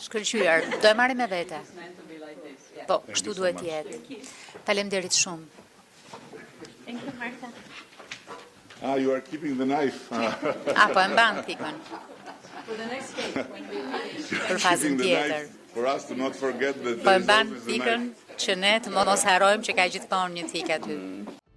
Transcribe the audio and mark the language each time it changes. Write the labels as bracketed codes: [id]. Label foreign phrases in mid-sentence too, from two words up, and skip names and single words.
[sq] Shkëlqyer, do e marrim me vete. Po, kështu [en] so [sq] duhet [en] much. [sq] jetë. Faleminderit shumë. [en] You are keeping the knife. [sq] Po e mban pikën. Për fazën [en] Keeping the [sq] tjetër. [en] knife for us to not forget that [sq] Po e [en] there is [sq] mban [en] always a [sq] pikën [en] knife. [sq] që ne të mos harrojmë që ka gjithmonë një thik aty.